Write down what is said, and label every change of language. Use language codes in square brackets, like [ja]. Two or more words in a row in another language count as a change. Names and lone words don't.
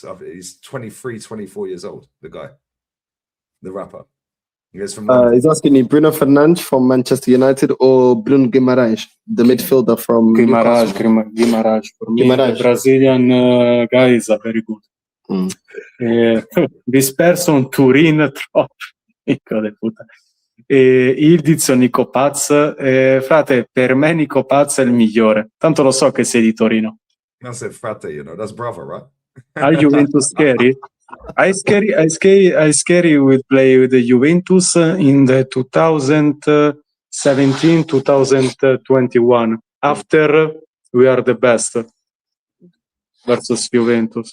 [en] He's 23, 24 years old, the guy. The rapper. He is from London. he's asking me Bruno Fernandes from Manchester United or Bruno Guimaraes, the midfielder from Guimarães. Newcastle. For me, Guimarães. the Brazilian guys are very good. This person, [it] Turin, troppo. [es] Hijo de puta. Ildiz o Nico Paz. [it] Frate, per me Nico Paz è il migliore. Tanto lo so che sei di Torino. [en] I said frate, that's brother, right? Are Juventus scary? I scary would play with the Juventus in the 2017-2021. After we are the best versus Juventus.